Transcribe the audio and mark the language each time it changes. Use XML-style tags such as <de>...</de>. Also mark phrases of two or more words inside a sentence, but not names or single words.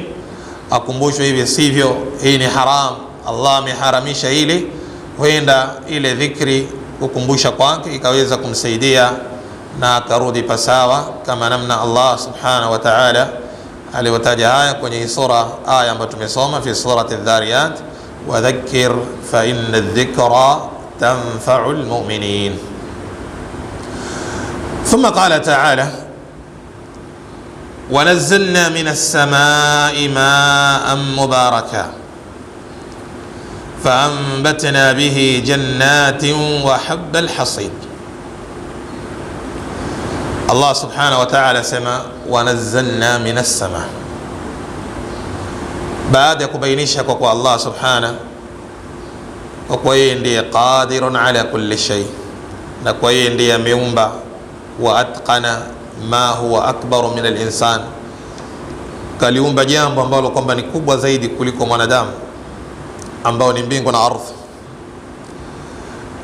<sw>Akumbushwe hivi sivyo, hii ni haram, Allah ameharamisha hili, huenda ile dhikri kukumbusha kwake ikaweza kumsaidia na akarudi pasawa, kama namna Allah</sw> <ar>سبحانه وتعالى</ar> <sw>aliwataja haya kwenye sura, aya ambayo tumesoma</sw> <ar>في سورة الذاريات وذكر فإن الذكرى تنفع المؤمنين. ثم قال تعالى ونزلنا من السماء ماء مباركا فأنبتنا به جنات وحب الحصيد. الله سبحانه وتعالى sema ونزلنا من السماء,</ar> <sw>baada ya kubainisha kwa kuwa Allah subhanahu kwa kuwa yeye ndiye</sw> <ar>قادر على كل شيء,</ar> <sw>na kwa yeye ndiye ameumba,</sw> <ar>وأتقن ما هو أكبر من الإنسان,</ar> <sw>kaliumba jambo ambalo kwamba ni kubwa zaidi kuliko mwanadamu, ambao ni mbingu na ardhi.</sw>